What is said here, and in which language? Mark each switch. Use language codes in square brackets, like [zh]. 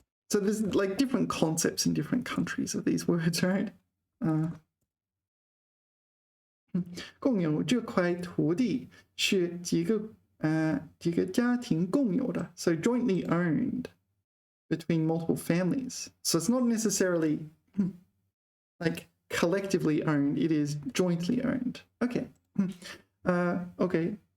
[en] So there's like different concepts in different countries of these words, right? [zh] 共有这块土地是几个家庭共有的 [en] So jointly owned between multiple families. So it's not necessarily like collectively owned, it is jointly owned. Okay. Okay.